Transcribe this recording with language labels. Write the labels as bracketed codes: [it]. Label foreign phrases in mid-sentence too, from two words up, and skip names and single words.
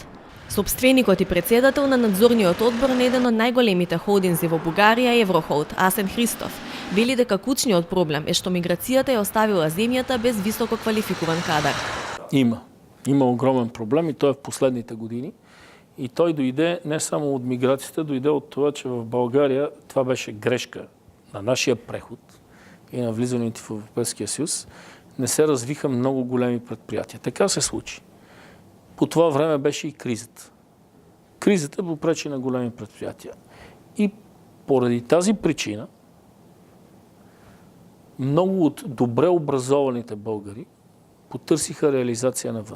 [mk] Сопственикот и председател на надзорниот одбор на еден од најголемите холдинзи во Бугарија, Еврохолд, Асен Христов, вели дека клучниот проблем е што миграцијата ја оставила земјата без високо квалификуван кадар. Има огромен проблем и тоа е в последните години. И тој дојде не само од миграцијата, дојде од тоа, [bg] че в Българија това беше грешка на нашия преход и на влизането в Европейския съюз, не се развиха много големи предприятия. Така се случи. По това време беше и кризата. Кризата попречи на големи предприятия. И поради тази причина много от добре образованите българи потърсиха реализация навън.